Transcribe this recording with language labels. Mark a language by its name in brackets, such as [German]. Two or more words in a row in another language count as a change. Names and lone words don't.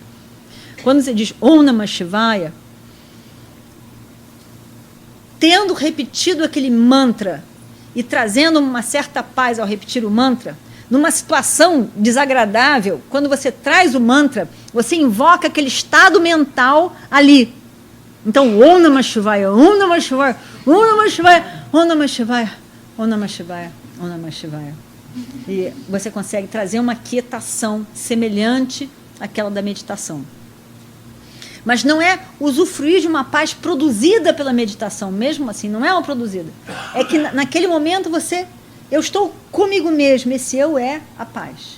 [Portuguese] Quando você diz [Sanskrit] Om Namah Shivaya, [Portuguese] tendo repetido aquele mantra e trazendo uma certa paz ao repetir o mantra, numa situação desagradável, quando você traz o mantra, você invoca aquele estado mental ali. Então, [Sanskrit] Om Namah Shivaya, Om Namah Shivaya, Om Namah Shivaya, Om Namah Shivaya, Om Namah Shivaya, Om Namah Shivaya. [Portuguese] E você consegue trazer uma quietação semelhante àquela da meditação. Mas não é usufruir de uma paz produzida pela meditação, mesmo assim, não é uma produzida. É que naquele momento eu estou comigo mesmo, esse eu é a paz.